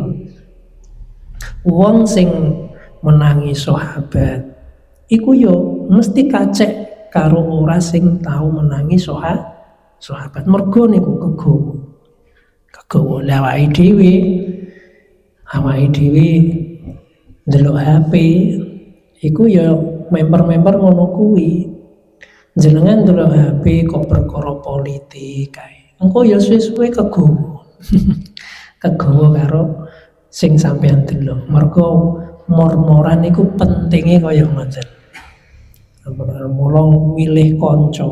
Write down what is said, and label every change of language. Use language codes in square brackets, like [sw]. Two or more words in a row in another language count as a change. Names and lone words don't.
[jv] Wong sing menangi sahabat iku yo mesti kacek karo ora sing tau menangi sahabat. Mergo niku kegowo awake dhewe ndelok HP iku yo member-member ngono kuwi. Jenengan ndelok HP kok perkara politik kae. Engko ya suwe-suwe kegowo. Kegowo karo sing sampean delok. Mergo mor-moran iku pentinge kaya ngoten. Mula milih kanca.